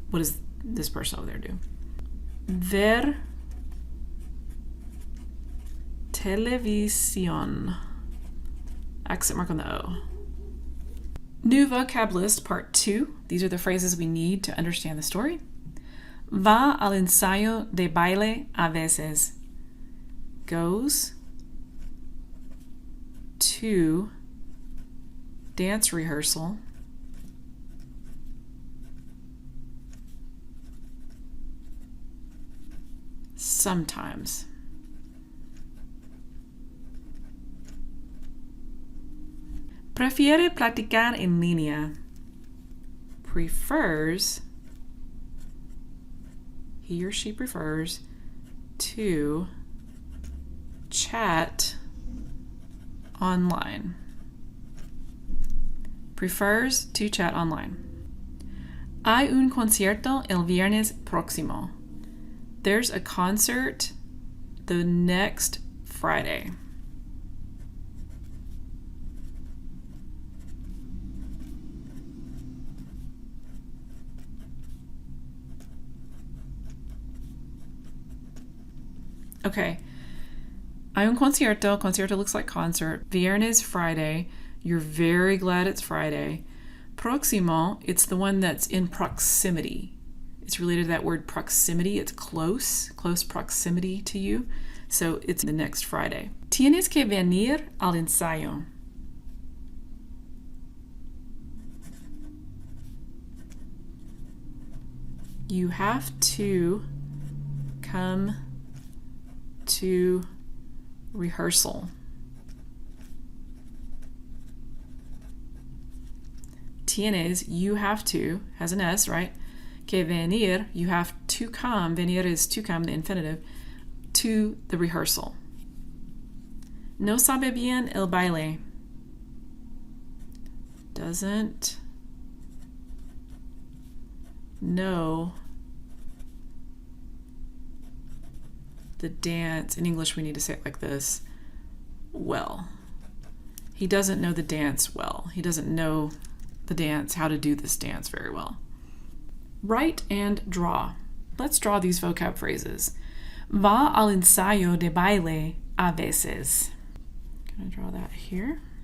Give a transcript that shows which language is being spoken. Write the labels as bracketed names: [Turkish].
[English] What does this person over there do? Ver televisión. Accent mark on the O. New vocab list part 2. These are the phrases we need to understand the story. [Spanish] Va al ensayo de baile a veces. [English] Goes to dance rehearsal. Sometimes. [Spanish] Prefiere platicar en línea. [English] Prefers, he or she prefers to chat online. Prefers to chat online. [Spanish] Hay un concierto el viernes próximo. [English] There's a concert the next Friday. Okay. [Spanish] Hay un concierto. [English] Concierto looks like concert. Viernes, Friday. You're very glad it's Friday. Próximo, it's the one that's in proximity. It's related to that word proximity. It's close proximity to you. So it's the next Friday. [Spanish] Tienes que venir al ensayo. [English] You have to come to rehearsal. Tienes, you have to, has an S, right? [Spanish] Que venir, [English] you have to come. Venir is to come, the infinitive, to the rehearsal. [Spanish] No sabe bien el baile. [English] Doesn't know the dance. In English, we need to say it like this. Well. He doesn't know the dance well. He doesn't know the dance, how to do this dance very well. Write and draw. Let's draw these vocab phrases. [Spanish] Va al ensayo de baile a veces. [English] I'm going to draw that here.